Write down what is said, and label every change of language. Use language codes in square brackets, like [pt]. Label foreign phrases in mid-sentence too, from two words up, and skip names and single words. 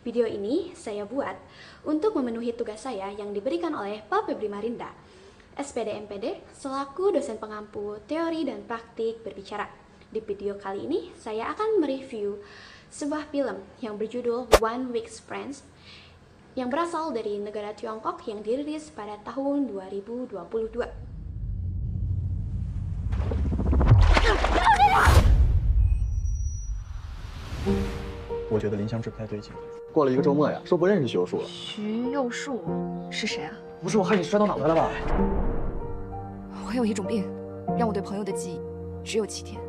[id] Video ini saya buat untuk memenuhi tugas saya yang diberikan oleh Pak Febri Marinda, SPD MPD, selaku dosen pengampu teori dan praktik berbicara. Di video kali ini saya akan mereview sebuah film yang berjudul One Week Friends yang berasal dari negara Tiongkok yang dirilis pada tahun 2022. [zh] 我觉得林香芝不太对劲。过了一个周末呀，说不认识徐幼树了。徐幼树是谁啊？不是我害你摔到脑袋了吧？我有一种病，让我对朋友的记忆只有7天。